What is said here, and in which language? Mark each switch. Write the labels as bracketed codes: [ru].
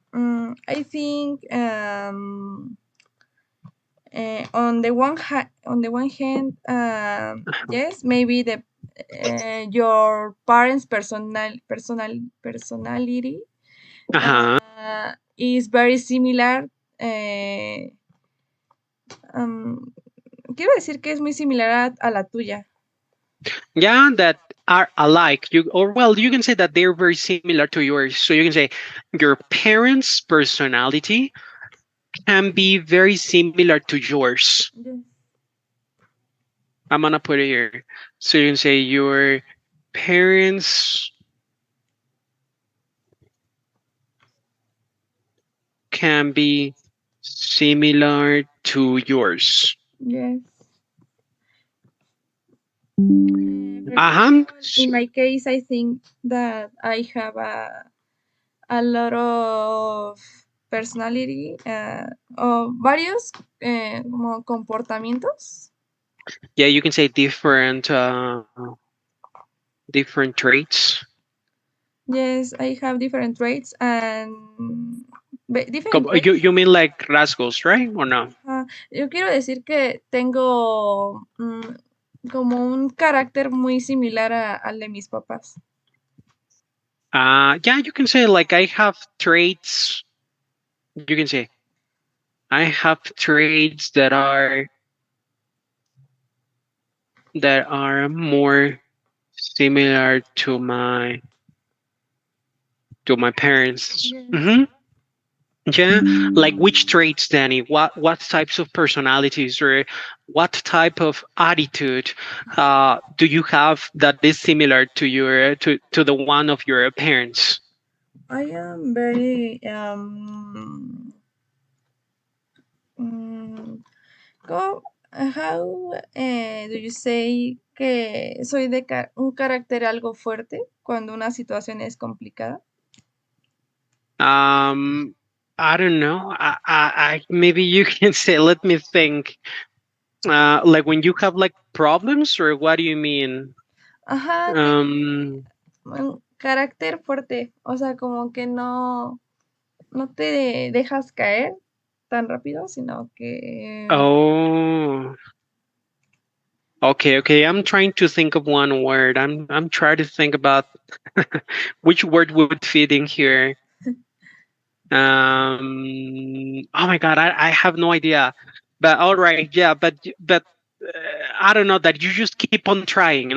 [en] I think on the one hand, yes, maybe the your parents' personality Uh-huh. is very similar. [es] Uh, um, quiero decir que es muy similar a la tuya. [en] Yeah, that are alike. You or well, you can say that they're very similar to yours. So you can say your parents' personality can be very similar to yours. Yes. I'm gonna put it here. So you can say your parents can be similar to yours. Yes. For Uh-huh. example, in my case, I think that I have a lot of personality [es] o varios como comportamientos. [en] Yeah, you can say different traits. Yes, I have different traits and different traits. You mean like rasgos, right? Or no? [es] Yo quiero decir que tengo como un carácter muy similar al de mis papás. [en] Yeah, you can say like I have traits. You can say I have traits that are more similar to my parents. Yes. Hmm. Yeah, like which traits, Danny? What types of personalities or what type of attitude do you have that is similar to to the one of your parents? I am very mm, how do you say [es] que soy de un carácter algo fuerte cuando una situación es complicada? [en] Um, I don't know. Maybe you can say. Let me think. Like when you have like problems, or what do you mean? Ajá, Um. [es] un carácter fuerte, o sea, como que no te dejas caer tan rápido, sino que [en] Oh. Okay. Okay. I'm trying to think of one word. I'm trying to think about which word would fit in here. Oh my God. I have no idea. But all right. Yeah. But I don't know that you just keep on trying.